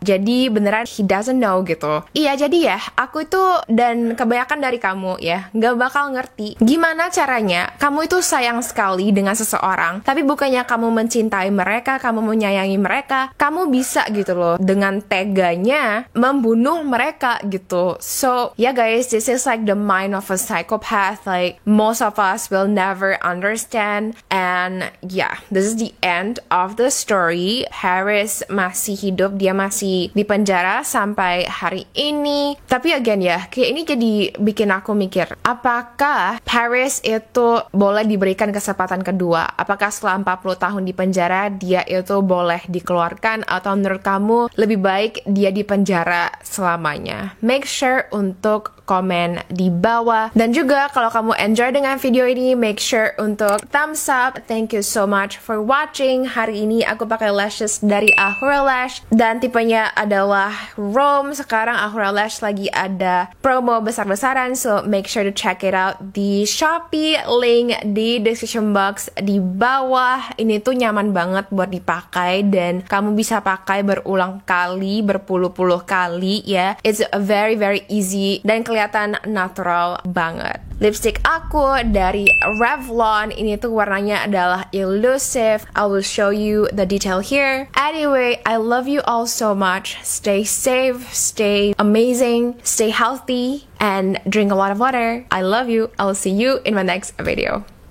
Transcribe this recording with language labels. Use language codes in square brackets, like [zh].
[id] Jadi beneran [en] he doesn't know [id] gitu. Iya, jadi ya, aku itu dan kebanyakan dari kamu ya, gak bakal ngerti gimana caranya kamu itu sayang sekali dengan seseorang, tapi bukannya kamu mencintai mereka, kamu menyayangi mereka, kamu bisa gitu loh dengan teganya membunuh mereka gitu. [en] So yeah guys, this is like the mind of a psychopath. Like most of us will never understand. And yeah, this is the end of the story. [id] Paris masih hidup, dia masih di penjara sampai hari ini. Tapi again ya, kayak ini jadi bikin aku mikir, apakah Paris itu boleh diberikan kesempatan kedua? Apakah setelah 40 tahun di penjara dia itu boleh dikeluarkan, atau menurut kamu lebih baik dia di penjara selamanya? [en] Make sure [id] untuk komen di bawah. Dan juga kalau kamu [en] enjoy [id] dengan video ini, [en] make sure [id] untuk [en] thumbs up. Thank you so much for watching. [id] Hari ini aku pakai lashes dari Ahura Lash dan tipenya adalah Rome. Sekarang Ahura Lash lagi ada promo besar-besaran, [en] so make sure to check it out [id] di Shopee, link di [en] description box [id] di bawah. Ini tuh nyaman banget buat dipakai dan kamu bisa pakai berulang kali, berpuluh-puluh kali ya. [en] It's very very easy [id] dan kelihatan natural banget. Lipstick aku dari Revlon, ini tuh warnanya adalah Elusive. [en] I will show you the detail here. Anyway, I love you all so much. Stay safe, stay amazing, stay healthy, and drink a lot of water. I love you. I will see you in my next video.